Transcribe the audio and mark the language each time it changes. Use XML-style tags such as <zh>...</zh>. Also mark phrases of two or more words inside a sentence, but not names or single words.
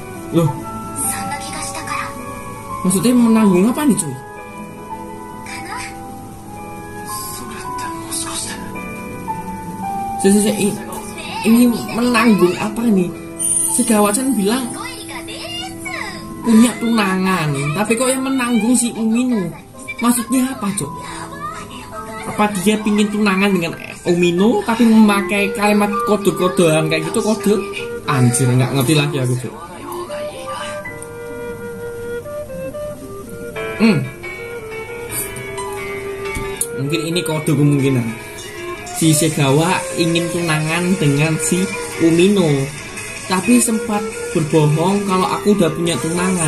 <id>Loh,</id> <ja>そんな気がしたから</ja> <id>maksudnya menanggung apa nih cuy?</id> <ja>かな。それってもしかして</ja> <id>Ini menanggung apa nih? Segawacan bilang</id> <ja>ゴエリカです。</ja> <id>punya tunangan, tapi kok yang menanggung si Umino? Maksudnya apa cok? Apa dia pingin tunangan dengan Umino tapi memakai kalimat kode-kodean kayak gitu kode? Anjir, nggak ngerti lagi aku cok. Mungkin ini kode kemungkinan si Segawa ingin tunangan dengan si Umino, tapi sempat berbohong kalau aku udah punya tunangan.</id>